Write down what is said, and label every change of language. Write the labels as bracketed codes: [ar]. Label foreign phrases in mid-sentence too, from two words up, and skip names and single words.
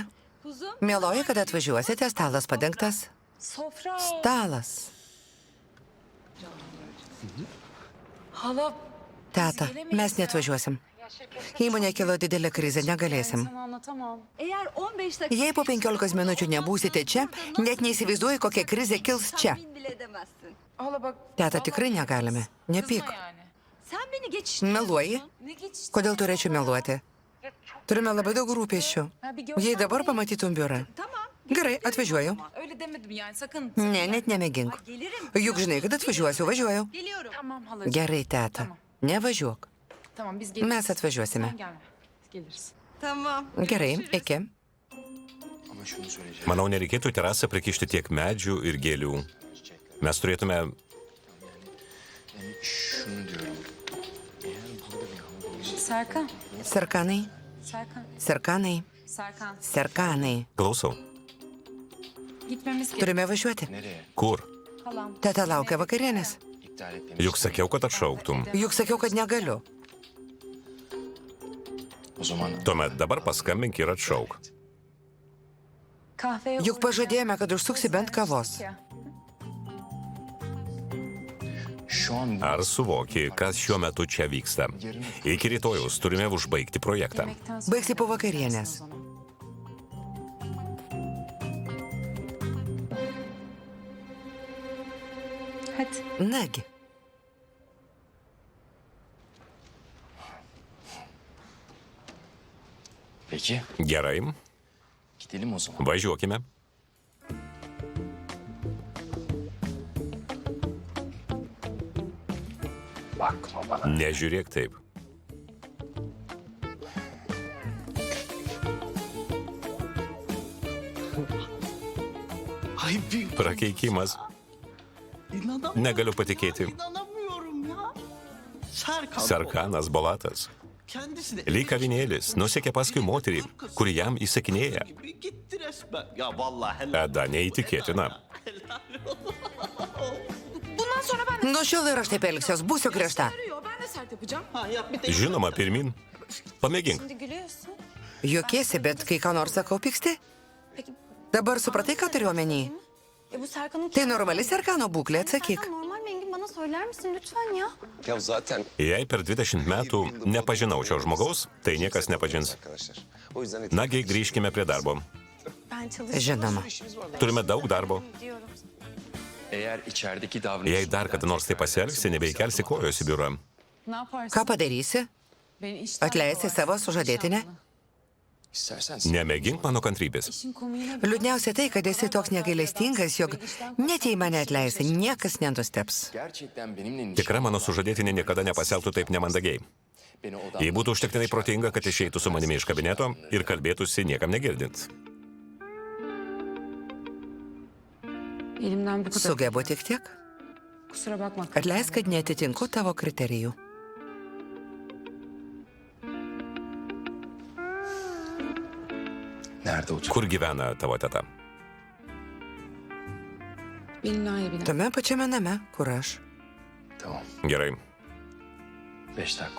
[tr] Kuzum. [lt] Mieloji, kad atvažiuosite, stalas padengtas. [tr] Sofra. [lt] Stalas. [tr] Hala. [lt] Teta, mes neatvažiuosim. Įmonė kilo didelė krizė, negalėsim. [tr] Sana anlatamam. Eğer 15 dakika... [lt] Jei po 15 minučių nebūsite čia, net neįsivaizduoju, kokia krizė kils čia. [tr] Tahmin bile edemezsin. Hala bak. [lt] Teta, tikrai negalime. Nepyk. [tr] Kızma yani. Sen beni geçiştirdin. [lt] Meluoji? [tr] Ne geçti? [lt] Kodėl turėčiau meluoti? Turime labai daug rūpesčių. Jei dabar pamatytum biurą. [tr] Tamam. [lt] Gerai, atvažiuoju. [tr] Öyle demedim yani sakın. [lt] Ne, net nemėgink. [tr] Gelirim. [lt] Juk žinai, kad atvažiuosiu, važiuoju. [tr] Geliyorum. Tamam halacığım. [lt] Gerai, teta. Nevažiuok. [tr] Tamam biz geliriz. [lt] Mes atvažiuosime. [tr] Sen gelme. Biz geliriz. Tamam. [lt] Gerai, iki. [tr] ama şunu söyleyeceğim. [lt] Manau, nereikėtų į terasą prikišti tiek medžių ir gėlių. Mes turėtume... [tr] Yani şunu diyorum. Eğer burada bir hava olursa Serkan. [lt] Serkanai, [tr] Serkan. [lt] serkanai, [tr] Serkan. [lt] serkanai. Klausau. [tr] Gitmemiz gerek. [lt] Turime važiuoti. [tr] nereye? [lt] Kur? [tr] Halam. [lt] Teta laukia vakarienės. [tr] İptal etmemiz. [lt] Juk sakiau, kad atšauktum. Juk sakiau, kad negaliu. [tr] O zaman [lt] Tuomet dabar paskambink ir atšauk. [tr] Kahve [lt] Juk pažadėjome, kad užsuksi bent kavos. [tr] şu an [lt] Ar suvoki, kas šiuo metu čia vyksta? Iki rytojaus turime užbaigti projektą. Baigsi po vakarienės. [tr] Hadi. [lt] Nagi. [tr] Peki, [lt] Gerai, [tr] gidelim o zaman. [lt] važiuokime. [tr] Bakma bana. [lt] Nežiūrėk taip. [tr] Ay bir [lt] Prakeikimas. [tr] inanamıyorum. [lt] Negaliu patikėti. [tr] İnanamıyorum ya. Serkan. [lt] Serkanas Bolatas. [tr] Kendisi de [lt] Lyg avinėlis nusekė paskui moterį, kuri jam įsakinėja. [tr] gibi gitti resmen. Ya vallahi helal. [lt] Eda neįtikėtina. [tr] Bundan sonra ben de [lt] Nuo šiol ir aš taip elgsiuos, būsiu griežta. [tr] arıyor. Ben de sert yapacağım. Ha yap bir de. [lt] Žinoma, pirmin. Pamėgink. [tr] Şimdi gülüyorsun. [lt] Juokiesi, bet kai ką nors sakau, pyksti? Dabar supratai, ką turiu omeny? [tr] Bu Serkan'ın... [lt] Tai normali Serkano būklė, atsakyk. [tr] Serkan normal mi Engin? Bana söyler misin lütfen ya? Ya zaten [lt] Jei per 20 metų nepažinau šio žmogaus, tai niekas nepažins. [tr] arkadaşlar. O yüzden [lt] Nagi, grįžkime prie darbo. [tr] Ben çalışıyorum [lt] Žinoma. Turime daug darbo. [tr] diyorum. Eğer içerideki davranış... [lt] Jei dar kada nors tai pasielgsi, nebeikelsi kojos į biurą. [tr] Ne yaparsın? [lt] Ką padarysi? [tr] Beni işten [lt] Atleisi [tr] kovarsın. [lt] savo sužadėtinę? [tr] İstersen [lt] Nemėgink mano kantrybės. [tr] İşin komiğine [lt] Liūdniausia tai, kad esi toks negailestingas, jog net jei mane atleisi, niekas nenusteps. [tr] gerçekten benimle [lt] Tikra mano sužadėtinė niekada nepasielgtų taip nemandagiai. [tr] beni odamda... [lt] Jei būtų užtektinai protinga, kad išeitų su manimi iš kabineto ir kalbėtųsi niekam negirdint. [tr] Elimden bu kadar. [lt] Sugebu tik tiek. [tr] Kusura bakma. [lt] Atleisk, kad netitinku tavo kriterijų. [tr] Nerede otur? [lt] Kur gyvena tavo teta? [tr] Bilinaya biner. [lt] Tame pačiame name, kur aš. [tr] Tamam. [lt] Gerai, [tr] 5 dakika.